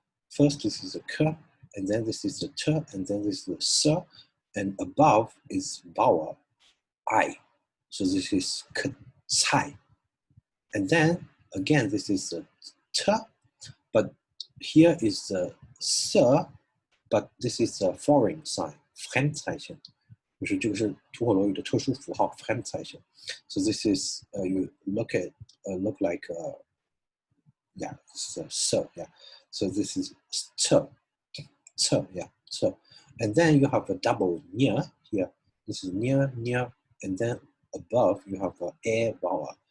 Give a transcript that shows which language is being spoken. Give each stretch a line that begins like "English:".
English: First this is a k, and then this is a t, and then this is a s, and above is vowel I. So this is k, tsai. And then again, this is a t, but here is a s, but this is a foreign sign, fremd zeichen.
Chinese: 就是这个是吐火罗语的特殊符号 fremd zeichen.
English: So this is you look like yeah, it's a s, yeah. So this is t, yeah, t. And then you have a double near here. This is near, and then above you have a vowel.